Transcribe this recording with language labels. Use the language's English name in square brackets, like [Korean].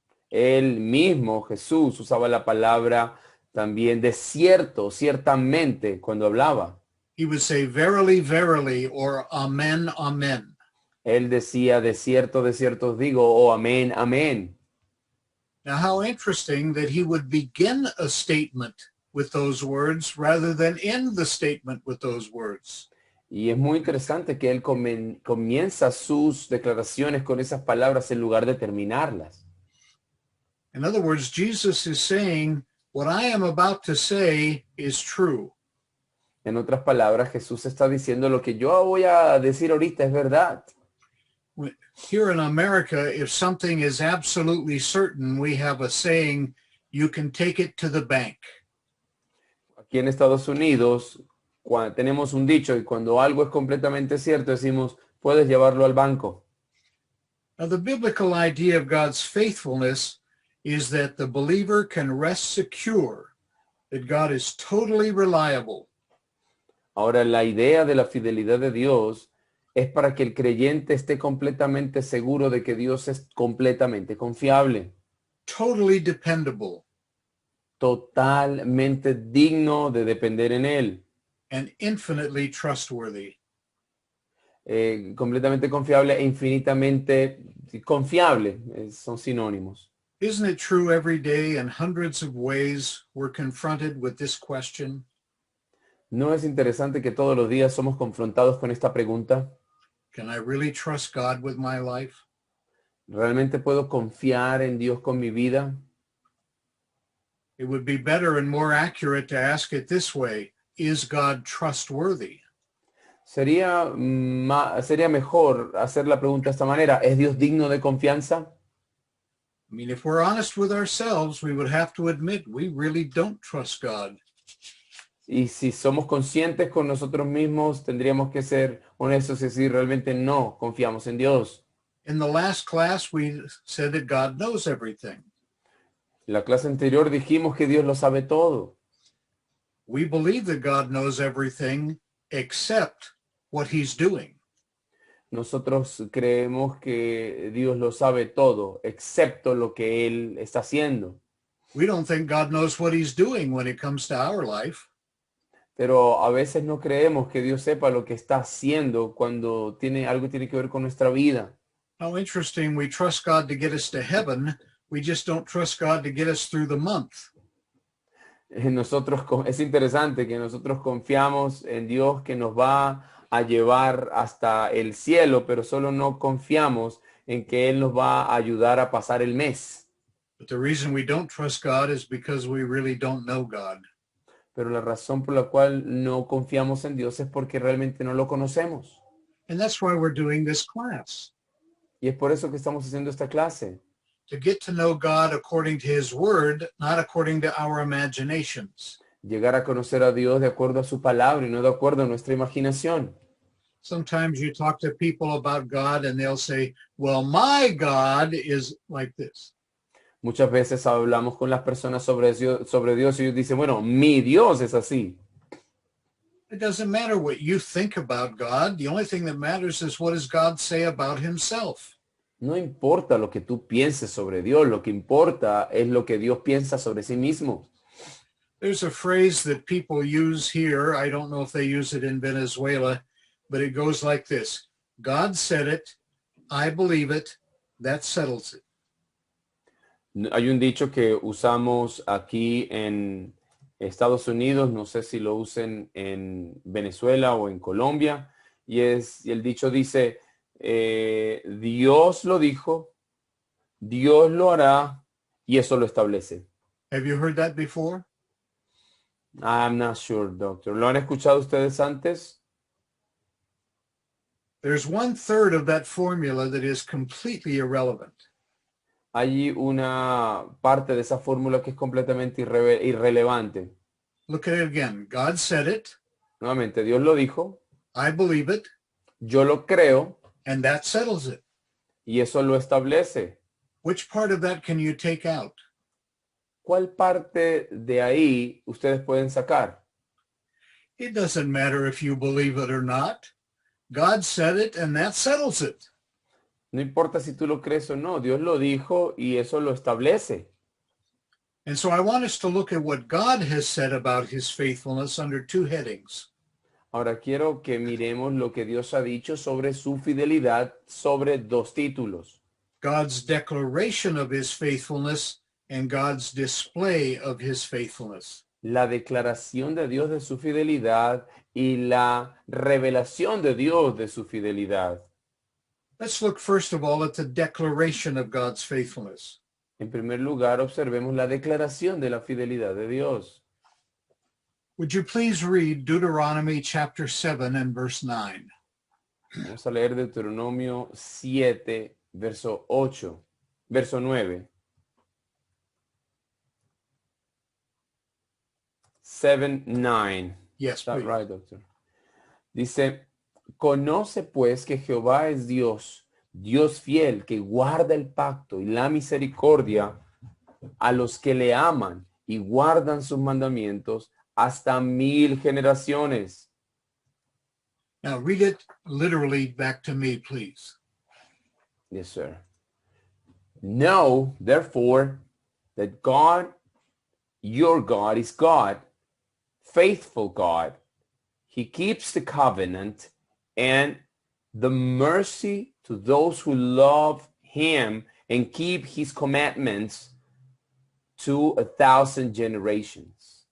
[Spanish] Él mismo, Jesús, usaba la palabra también de cierto, ciertamente, cuando hablaba. [English] He would say verily, verily, or amen, amen. [Spanish] Él decía, de cierto os digo, o amén, amén. [English] Now, how interesting that he would begin a statement with those words rather than end the statement with those words. [Spanish] Y es muy interesante que él comienza sus declaraciones con esas palabras en lugar de terminarlas. [English] In other words, Jesus is saying, what I am about to say is true. [Spanish] En otras palabras, Jesús está diciendo lo que yo voy a decir ahorita es verdad. [English] Here in America, if something is absolutely certain, we have a saying, you can take it to the bank. [Spanish] Aquí en Estados Unidos tenemos un dicho y cuando algo es completamente cierto decimos, puedes llevarlo al banco. [English] Now, the biblical idea of God's faithfulness is that the believer can rest secure that God is totally reliable. [Spanish] Ahora, la idea de la fidelidad de Dios es para que el creyente esté completamente seguro de que Dios es completamente confiable, [English] Totally dependable, [Spanish] totalmente digno de depender en Él, [English] and infinitely trustworthy. [Spanish] completamente confiable e infinitamente confiable, son sinónimos. [English] Isn't it true every day in hundreds of ways we're confronted with this question? [Spanish] ¿No es interesante que todos los días somos confrontados con esta pregunta? [English] Can I really trust God with my life? [Spanish] ¿Realmente puedo confiar en Dios con mi vida? [English] It would be better and more accurate to ask it this way. Is God trustworthy? [Spanish] Sería mejor hacer la pregunta de esta manera. ¿Es Dios digno de confianza? [English] I mean, if we're honest with ourselves, we would have to admit we really don't trust God. [Spanish] Y si somos conscientes con nosotros mismos, tendríamos que ser honestos y decir realmente no confiamos en Dios. [English] In the last class, we said that God knows everything. [Spanish] En la clase anterior dijimos que Dios lo sabe todo. [English] We believe that God knows everything except what he's doing. [Spanish] Nosotros creemos que Dios lo sabe todo, excepto lo que Él está haciendo. [English] We don't think God knows what he's doing when it comes to our life. [Spanish] Pero a veces no creemos que Dios sepa lo que está haciendo cuando algo tiene que ver con nuestra vida. [English] How interesting. We trust God to get us to heaven. We just don't trust God to get us through the month. [Spanish] Es interesante que nosotros confiamos en Dios que nos va a llevar hasta el cielo, pero solo no confiamos en que Él nos va a ayudar a pasar el mes. [English] But the reason we don't trust God is because we really don't know God. [Spanish] Pero la razón por la cual no confiamos en Dios es porque realmente no lo conocemos. [English] And that's why we're doing this class, [Spanish] Y es por eso que estamos haciendo esta clase. [English] to get to know God according to his word, not according to our imaginations. [Spanish] Llegar a conocer a Dios de acuerdo a su palabra y no de acuerdo a nuestra imaginación. [English] Sometimes you talk to people about God and they'll say, well, my God is like this. [Spanish] Muchas veces hablamos con las personas sobre Dios y ellos dicen, bueno, mi Dios es así. [English] It doesn't matter what you think about God. The only thing that matters is what does God say about himself. [Spanish] No importa lo que tú pienses sobre Dios, lo que importa es lo que Dios piensa sobre sí mismo. [English] There's a phrase that people use here. I don't know if they use it in Venezuela, but it goes like this. God said it. I believe it. That settles it. [Spanish] Hay un dicho que usamos aquí en Estados Unidos, no sé si lo usen en Venezuela o en Colombia, y el dicho dice, Dios lo dijo, Dios lo hará, y eso lo establece. [English] Have you heard that before? I'm not sure, doctor. [Spanish] ¿Lo han escuchado ustedes antes? [English] There's 1/3 of that formula that is completely irrelevant. [Spanish] Hay una parte de esa fórmula que es completamente irrelevante. [English] Look at it again. God said it. [Spanish] Nuevamente, Dios lo dijo, [English] I believe it. [Spanish] yo lo creo, [English] And that settles it. [Spanish] y eso lo establece. [English] Which part of that can you take out? [Spanish] ¿Cuál parte de ahí ustedes pueden sacar? [English] It doesn't matter if you believe it or not. God said it and that settles it. [Spanish] No importa si tú lo crees o no, Dios lo dijo y eso lo establece. [English] And so I want us to look at what God has said about his faithfulness under two headings. [Spanish] Ahora quiero que miremos lo que Dios ha dicho sobre su fidelidad sobre dos títulos. [English] God's declaration of his faithfulness and God's display of his faithfulness. [Spanish] La declaración de Dios de su fidelidad y la revelación de Dios de su fidelidad. [English] Let's look first of all at the declaration of God's faithfulness. [Spanish] En primer lugar, observemos la declaración de la fidelidad de Dios. [English] Would you please read Deuteronomy chapter 7 and verse 9? [Spanish] Vamos a leer Deuteronomio 7, verso 9. [English] 7:9. Yes, Is that please. right, doctor? [Spanish] Dice, conoce pues que Jehová es Dios, Dios fiel, que guarda el pacto y la misericordia a los que le aman y guardan sus mandamientos hasta 1000 generaciones. [English] Now read it literally back to me, please. Yes, sir. Know, therefore, that God, your God, is God, faithful God. He keeps the covenant and the mercy to those who love him and keep his commandments to 1,000 generations.